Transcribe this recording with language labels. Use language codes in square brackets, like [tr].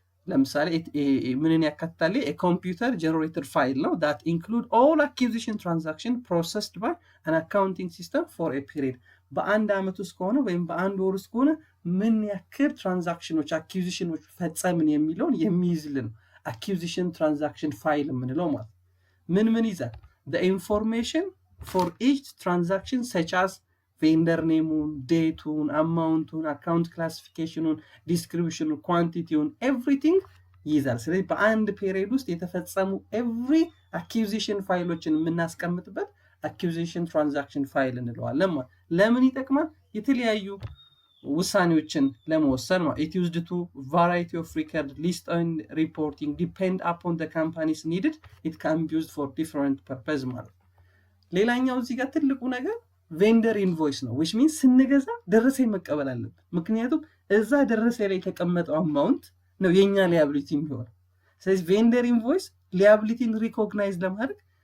[am] ለምሳሌ ምንን ያካትታል? [en] a computer generated file [am] ነው [en] that include all acquisition transaction processed by an accounting system for a period [am] በአንድ ዓመት ውስጥ ከሆነ ወይም በአንድ ወር ውስጥ ከሆነ ምን ያክል ትራንዛክሽኖች አኩዚሽኖች ፈጸምን የሚለውን የሚይዝልን acquisition transaction file የምንለው ማለት ምን ይዛል? [en] the information for each transaction such as vendor name, date, amount, account classification, description, quantity, everything [am] ይዛል። ስለዚህ በአንድ ፔሪድ ውስጥ የተፈጸሙ every acquisition ፋይሎችን የምናስቀምጥበት acquisition transaction ፋይል እንለዋለን ማለት ለምን ይጠቅማል? የተለያዩ ውሳኔዎችን ለመወሰን ማለት [en] it used to variety of record list and reporting depend upon the companies needed it can be used for different purpose [am] ማለት ሌላኛው እዚህ ጋር ትልቁ ነገር ቬንደር ኢንቮይስ ነው [en] which means [am] ስንገዛ ደረሰኝ መቀበል አለብን ምክንያቱም እዛ ደረሰኝ ላይ የተቀመጠው አማውንት ነው የኛ ሊያቢሊቲ የሚሆነው ስለዚህ ቬንደር ኢንቮይስ ሊያቢሊቲን ሪኮግናይዝ ለማድረግ